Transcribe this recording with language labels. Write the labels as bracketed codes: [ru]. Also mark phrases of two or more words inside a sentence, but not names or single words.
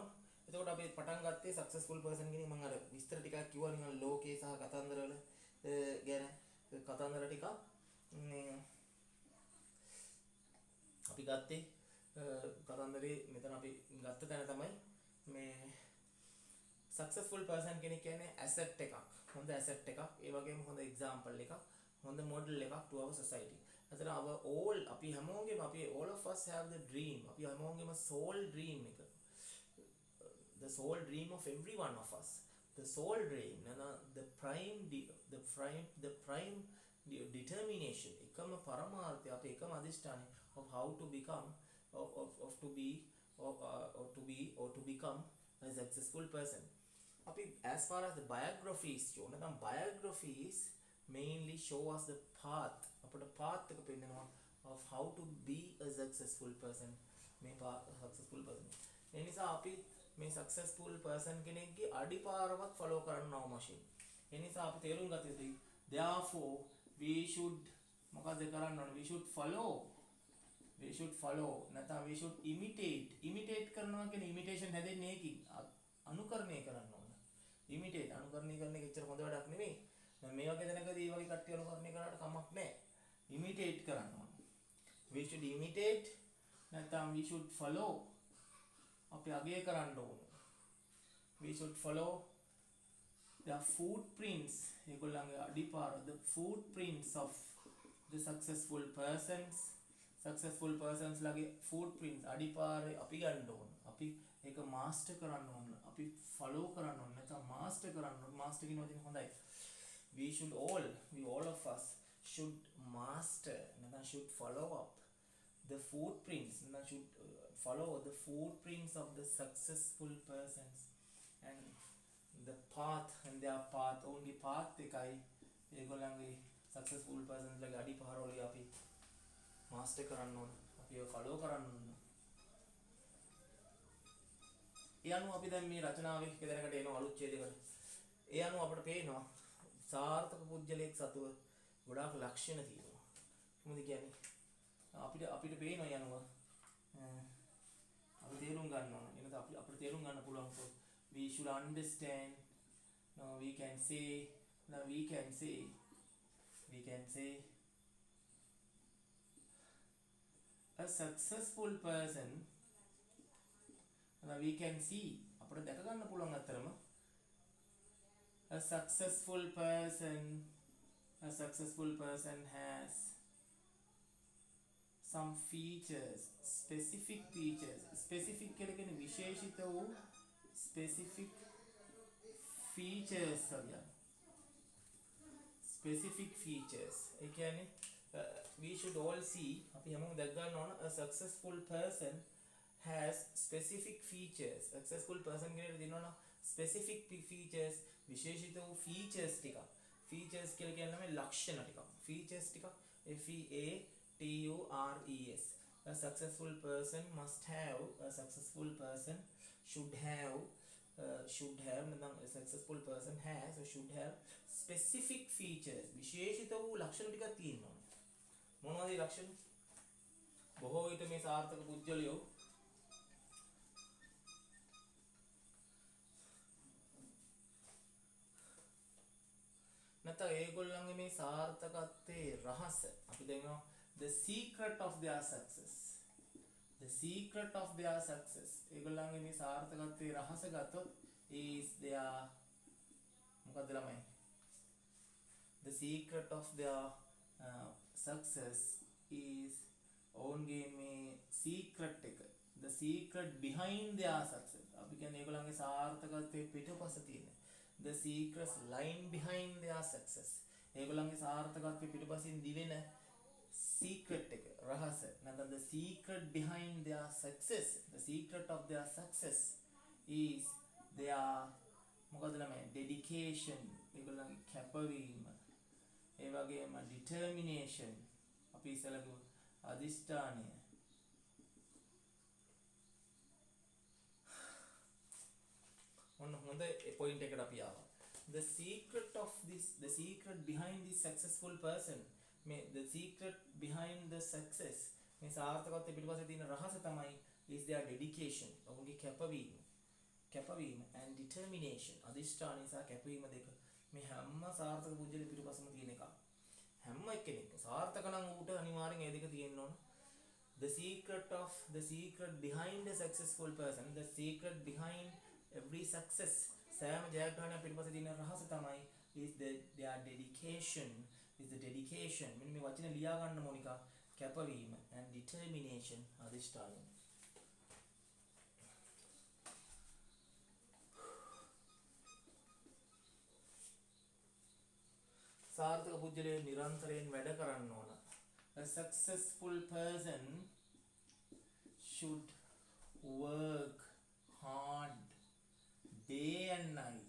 [si] එතකොට අපි පටන් ගත්තේ [en] successful person [si] කෙනෙක්. මම අර විස්තර ටිකක් කිව්වා නිකන් ලෝකේ සහ කතන්දර වල ගැන කතන්දර ටිකක් මේ අපි ගත්තේ කතන්දරේ මෙතන අපි ගත්ත තැන තමයි මේ [en] successful person [si] කෙනෙක් කියන්නේ ඇසට් එකක්. හොඳ ඇසට් එකක්. ඒ වගේම හොඳ එක්සැම්පල් එකක්. හොඳ model එකක් [en] to our society. අතන our all [si] අපි හැමෝගෙම අපි [en] all of us have the dream. [si] අපි හැමෝගෙම [en] soul dream [si] එක. [en] The soul dream of every one of us. The soul dream the prime determination [si] එකම පරමාර්ථය අපේ එකම අධිෂ්ඨානය [en] of how to become of to be or to become a successful person. අපි as far as the biographies show biographies mainly show us the path [si] අපට path එක පෙන්නනවා [en] of how to be a successful person. [si] මේ [en] successful person [si] ඒ නිසා අපි මේ [en] successful person [si] කෙනෙක්ගේ අඩිපාරවත් follow කරන්න අවශ්‍යයි. ඒ නිසා අපි තේරුම් ගත යුතුයි [en] therefore we should [si] මොකද කරන්න ඕනේ? [en] we should follow [si] නැත්නම් [en] we should imitate [si] කරනවා කියන්නේ imitation හැදෙන්නේ ඒකින් අනුකරණය කරන්න ඕන. imitate අනුකරණය කරන එක එච්චර හොඳ වැඩක් නෙමෙයි. දැන් මේ වගේ දැනකදී මේ වගේ කට්ටිය අනුකරණය කරාට කමක් නැහැ. imitate කරන්න ඕන. [en] we should imitate නැත්නම් we should follow [si] අපි අගය කරන්න ඕන. [en] we should follow the footprints [si] ඒගොල්ලන්ගේ අඩිපාර [en] the footprints of the successful persons ලගේ footprints [si] අඩිපාරේ අපි ගන්න ඕන. අපි ඒක මාස්ටර් කරන්න ඕන. අපි follow කරන්න ඕන. නැත්නම් මාස්ටර් කරන්න ඕන. මාස්ටර් කියන වචනේ හොඳයි. [en] we all of us should master නැත්නම් should follow up the footprints නැත්නම් should follow the footprints of the successful persons and the path and their path only path [si] එකයි ඒගොල්ලන්ගේ [en] successful persons [si] ලගේ අඩිපාරවල අපි මාස්ටර් කරන්න ඕන. අපි ඒක ෆලෝ කරන්න ඕන. ඒ අනුව අපි දැන් මේ රචනාවේ එක දැනකට එන අලුත් ඡේදයකට. ඒ අනුව අපිට පේනවා සාර්ථක පුජ්‍යලයක් සතුව ගොඩාක් ලක්ෂණ තියෙනවා. මොකද කියන්නේ? අපිට පේනවා යනුව අපි තේරුම් ගන්න ඕන. එනත අපිට තේරුම් ගන්න පුළුවන් [en] we should understand we can say a successful person we can see [si] අපිට දැක ගන්න පුළුවන් අතරම [en] a successful person has some features specific [si] කියලා කියන්නේ විශේෂිත වූ [en] specific features [si] ඒ කියන්නේ [en] we should all see [si] අපි හැමෝම දැක් ගන්න ඕන [en] a successful person has specific features. Successful person [si] කෙනෙකුට දිනනවා [en] specific features [si] විශේෂිත වූ features ටික. features කියලා කියන්නේ ලක්ෂණ ටික. features ටික FEATURES. [en] A successful person should have නැත්නම් a successful person has or should have specific features [si] විශේෂිත වූ ලක්ෂණ ටිකක් තියෙනවා. මොනවද ඒ ලක්ෂණ? බොහෝ විට මේ සාර්ථක පුජ්‍යලයෝ නැත්නම් ඒගොල්ලන්ගේ මේ සාර්ථකත්වයේ රහස අපි දන්නවා [en] the secret of their success [si] ඒගොල්ලන්ගේ මේ සාර්ථකත්වයේ රහස [en] ගත්තොත් is their [si] මොකද ළමයි [en] the secret of their success is [si] ඔවුන්ගේ මේ secret එක [en] the secret behind their success [si] අපි කියන්නේ ඒගොල්ලන්ගේ සාර්ථකත්වයේ පිටුපස තියෙන [en] the secret lying behind their success [si] ඒගොල්ලන්ගේ සාර්ථකත්වයේ පිටුපසින් දිවෙන [en] secret [si] එක රහස නැත්නම් [en] the secret behind their success the secret of their success is their [si] මොකද ළමයි [en] dedication [si] ඒගොල්ලන්ගේ කැපවීම ඒ වගේම [en] determination [si] අපි ඉස්සෙල්ලා කිව්වා අදිෂ්ඨානය ඔන්න හොඳ පොයින්ට් එකට අපි ආවා [en] the secret behind this successful person the secret behind the success මේ [si] සාර්ථකත්වයේ පිටපස්සේ තියෙන රහස තමයි [en] is their dedication [si] ඔවුන්ගේ කැපවීම [en] and determination [si] අදිෂ්ඨානය සහ කැපවීම දෙක මේ හැම සාර්ථක පුජ්‍යලෙ පිටපස්සම තියෙන එක හැම කෙනෙක්ම සාර්ථක නම් ඌට අනිවාර්යෙන් ඒ දෙක තියෙන්න ඕන [en] the secret behind a successful person the secret behind every success [si] සෑම ජයග්‍රහණයක් පිටපස්සේ තියෙන රහස තමයි [en] is their dedication is the dedication. [si] මෙන්න මේ වචනේ ලියා ගන්න මොනිකා කැපවීම [en] and determination [si] අදිෂ්ඨානය. සාර්ථක පුජ්‍යලේ නිරන්තරයෙන් වැඩ කරන්න ඕන. [en] A successful person should work hard day and night.